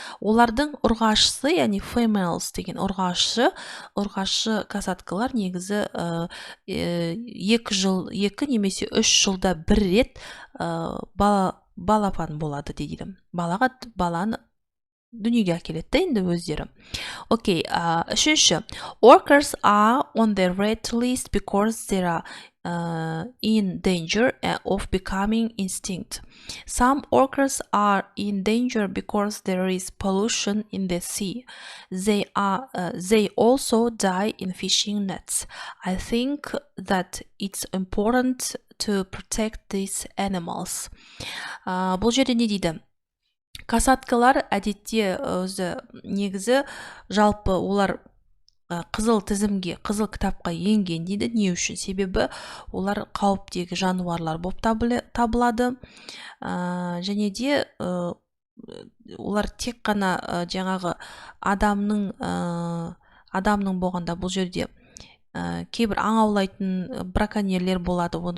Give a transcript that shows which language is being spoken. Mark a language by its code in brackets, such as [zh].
[kk] Олардың ұрғашысы, яғни females деген ұрғашы касаткалар негізі 2 немесе 3 жылда бір рет балапан болады дейді. Баланы дүниеге әкеледі енді өздері. Окей, үшінші. [en] Orcas are on the red list because they are in danger of becoming extinct. Some orcas are in danger because there is pollution in the sea. They also die in fishing nets. I think that it's important to protect these animals. [kk] Бұл жерде не дейді? Касаткалар әдетте өзі негізі жалпы олар қызыл тізімге, қызыл кітапқа енген дейді. Не үшін? Себебі олар қауіптегі жануарлар болып табылады. Және де олар тек қана жаңағы адамның болғанда бұл жерде кейбір аң аулайтын браконьерлер болады.